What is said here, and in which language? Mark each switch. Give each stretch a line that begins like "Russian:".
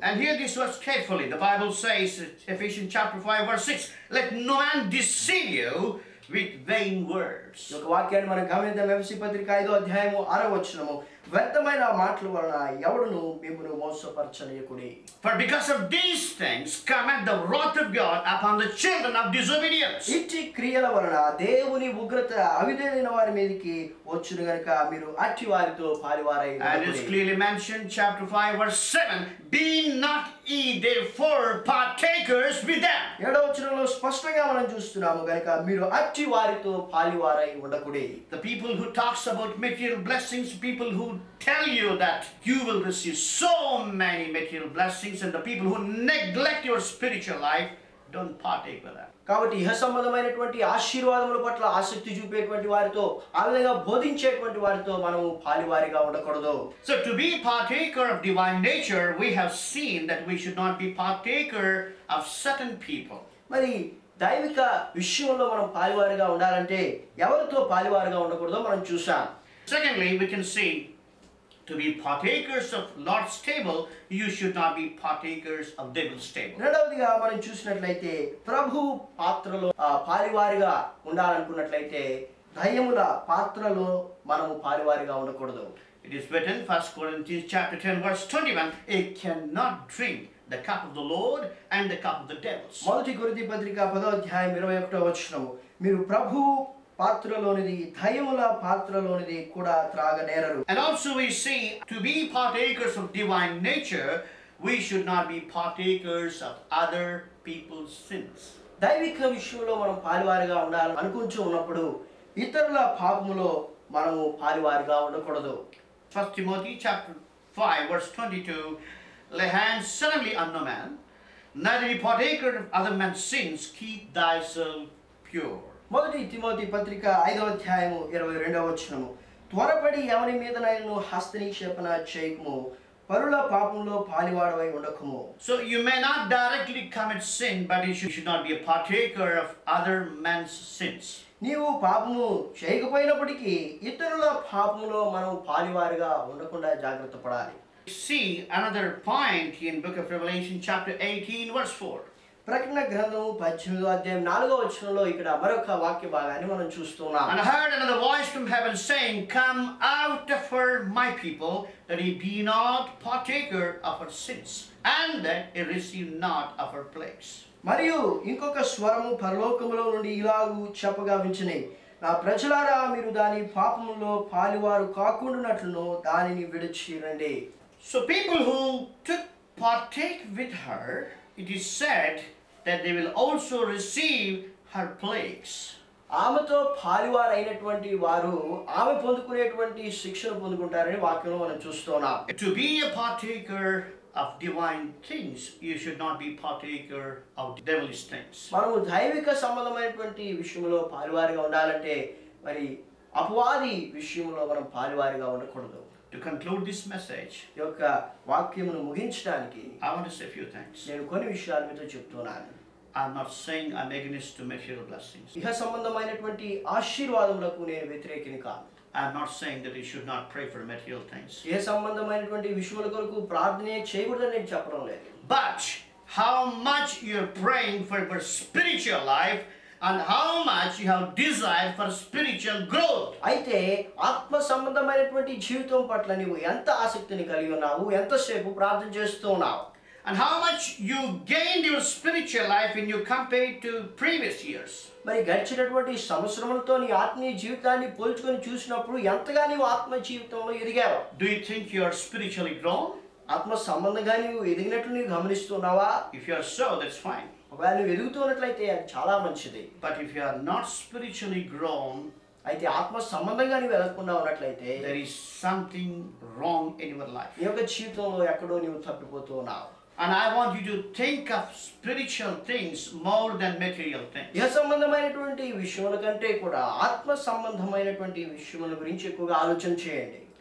English: And hear this verse carefully. The Bible says, Ephesians chapter 5 verse 6, "Let no man deceive you with vain words."
Telugu: ఈ యొక్క వాక్యాన్ని మనం గమనిద్దాం. ఎఫెసీ పత్రిక 5వ అధ్యాయము 6వ వచనము, వ్యర్థమైన మాటల వలన ఎవడును మిమ్మును మోసపరచనీయకుడి.
English: For because of these things cometh the wrath of God upon the children of disobedience.
Telugu: ఇట్టి క్రియల వలన దేవుని ఉగ్రత అవిధేయులైన వారి మీదకి వచ్చును గనుక మీరు అట్టి వారితో పాలివారై
English: And it's clearly mentioned, chapter 5 verse 7, "Be not ye therefore partakers with them."
Telugu: 7వ వచనంలో స్పష్టంగా మనం చూస్తున్నాము, గనుక మీరు అట్టి వారితో పాలివారై ఉండకుడి.
English: The people who talks about material blessings, people who tell you that you will receive so many material blessings, and the people who neglect your spiritual life, don't partake with them.
Telugu: కాబట్టి ఇహ సంబంధమైనటువంటి ఆశీర్వాదముల పట్ల ఆసక్తి చూపేటువంటి వారితో ఆ విధంగా బోధించేటువంటి వారితో మనము పాలివారిగా ఉండకూడదు.
English: So to be partaker of divine nature, we have seen that we should not be partaker of certain people.
Telugu: మరి దైవిక విషయంలో మనం పాలివారిగా ఉండాలంటే ఎవరితో పాలివారిగా ఉండకూడదో మనం చూసాం.
English: Secondly, we can see To be partakers of Lord's table, you should not be partakers of devil's table.
Telugu: రెండవదిగా మనం చూసినట్లయితే ప్రభు పాత్రలో పాలివారిగా ఉండాలనుకున్నట్లయితే దయ్యముల పాత్రలో మనము పాలివారిగా ఉండకూడదు.
English: It is written, 1 Corinthians chapter 10 verse 21, "You cannot drink the cup of the Lord and the cup of the devils."
Telugu: మొదటి కొరింథీ పత్రిక 10వ అధ్యాయం 21వ వచనము, మీరు ప్రభు పాత్రలోనిది దయ్యముల పాత్రలోనిది కూడా త్రాగనేరరు.
English: And also we see, to be partakers of divine nature, we should not be partakers of other people's sins.
Telugu: దైవిక విషయంలో మనం పాలివారిగా ఉండాలని అనుకుంటూ ఉన్నప్పుడు ఇతరుల పాపములో మనము పాలివారిగా ఉండకూడదు.
English: 1 Timothy chapter 5 verse 22, "Lay hands solemnly on no man, neither be partaker of other men's sins, keep thyself pure."
Telugu: మొదటి తిమోతి పత్రిక 5వ అధ్యాయము 22వ వచనము, త్వరపడి ఎవరి మీదనైనా హస్తనిక్షేపణ చేయకుము, పరుల పాపంలో పాలివాడవై ఉండకుము.
English: So you may not directly commit sin, but you should not be a partaker of other men's sins.
Telugu: నీవు పాపము చేయకపోయినప్పటికీ ఇతరుల పాపములో మనం పాలివారిగా ఉండకుండా జాగ్రత్త పడాలి.
English: See another point in book of Revelation chapter 18 verse 4.
Telugu: ప్రకటన గ్రంథము 18వ అధ్యాయం 4వ వచనంలో ఇక్కడ మరొక వాక్య భాగాన్ని మనం చూస్తున్నాం.
English: "And I heard another voice from heaven saying, Come out of her, my people, that ye be not partaker of her sins, and that ye receive not of her plagues."
Telugu: మరియు ఇంకొక స్వరము పరలోకములో నుండి ఇలాగూ చెప్పగా వించినై, నా ప్రజలారా, మీరు దాని పాపములో పాలివారు కాకుండానట్లును దానిని విడిచి రండి.
English: So people who took partake with her, it is said that they will also receive her plagues.
Telugu: ఆమెతో పాలివారు అయినటువంటి వారు ఆమె పొందుకునేటువంటి శిక్షను పొందుకుంటారని వాక్యంలో మనం చూస్తున్నాం.
English: To be a partaker of divine things, you should not be partaker of devilish things.
Telugu: మనము దైవిక సంబంధమైనటువంటి విషయంలో పాలివారిగా ఉండాలంటే మరి అపవాది విషయంలో మనం పాలివారిగా ఉండకూడదు.
English: To conclude this message,
Telugu: ఈ యొక్క వాక్యమును ముగించడానికి
English: I want to say a few things.
Telugu: నేను కొన్ని విషయాలు మీతో చెప్తున్నాను.
English: I'm not saying I'm against to material blessings.
Telugu: ఇహ సంబంధమైనటువంటి ఆశీర్వాదములకు నేను వ్యతిరేకిని కాను.
English: I'm not saying that you should not pray for material things.
Telugu: ఏ సంబంధమైనటువంటి విషయాల కొరకు ప్రార్థన చేయకూడదని నేను చెప్పడం లేదు.
English: But how much you're praying for your spiritual life and how much you have desire for spiritual growth.
Telugu: అయితే ఆత్మ సంబంధమైనటువంటి జీవితం పట్ల నీవు ఎంత ఆసక్తిని కలిగి ఉన్నావు, ఎంతసేపు ప్రార్థన చేస్తూ ఉన్నావు,
English: and how much you gained your spiritual life when you compare it to previous years.
Telugu: మరి గడిచినటువంటి సంవత్సరములతో నీ ఆత్మీయ జీవితాన్ని పోల్చుకొని చూసినప్పుడు ఎంతగా నీవు ఆత్మ జీవితంలో ఎదిగావు?
English: Do you think you are spiritually grown?
Telugu: ఆత్మ సంబంధంగా నీవు ఎదిగినట్లు నీవు గమనిస్తున్నావా?
English: If you are so, that's fine.
Telugu: ఒకవేళ నువ్వు ఎదుగుతున్నట్లయితే అది చాలా మంచిది.
English: But if you are not spiritually grown,
Telugu: అయితే ఆత్మ సంబంధంగా నీవు ఎదగకుండా ఉన్నట్లయితే
English: there is something wrong in your life.
Telugu: నీ యొక్క జీవితంలో ఎక్కడో నీవు తప్పిపోతూ ఉన్నావు.
English: And I want you to think of spiritual things more than material things.
Telugu: ఇహ సంబంధమైనటువంటి విషయముల కంటే కూడా ఆత్మ సంబంధమైనటువంటి విషయముల గురించి ఎక్కువగా ఆలోచన చేయండి.